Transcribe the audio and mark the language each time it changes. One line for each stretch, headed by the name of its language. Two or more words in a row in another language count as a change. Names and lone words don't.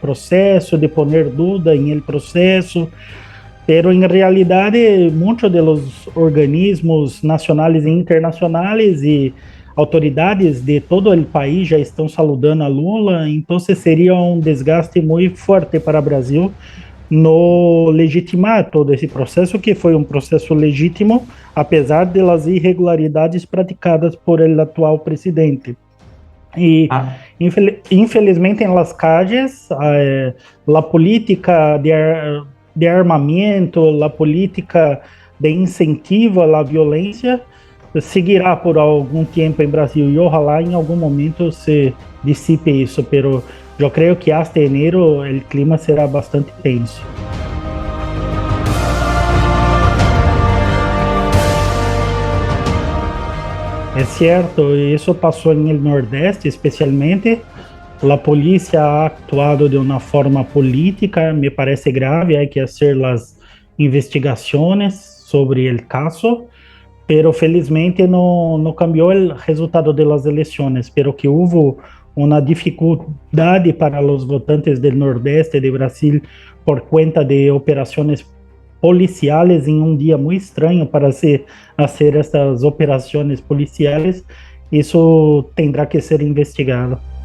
Portuguese: processo,
Spanish: de poner
Portuguese: dúvida em el processo, pero em realidade muitos dos organismos nacionais e internacionais e autoridades de todo o país já estão saludando a Lula, então seria um desgaste muito forte para o Brasil no legitimar todo esse processo, que foi um processo legítimo, apesar das irregularidades praticadas por el atual presidente. E, Ah, infelizmente, em
Spanish: las calles,
Portuguese: a política de armamento, a política de incentivo à violência seguirá por algum tempo em Brasil e ojalá em algum momento se dissipe isso, pero eu creio que
Spanish: hasta enero
Portuguese: o clima será bastante tenso. É certo, isso passou no Nordeste, especialmente. A polícia
Spanish: ha actuado
Portuguese: de uma forma política, me parece grave,
Spanish: hay que hacer las investigaciones sobre el caso,
Portuguese: pero felizmente não cambiou o resultado das eleições, pero que houve uma dificuldade para os votantes do Nordeste de Brasil por conta de operações policiais em um dia muito estranho para se fazer estas operações policiais, isso terá que ser investigado.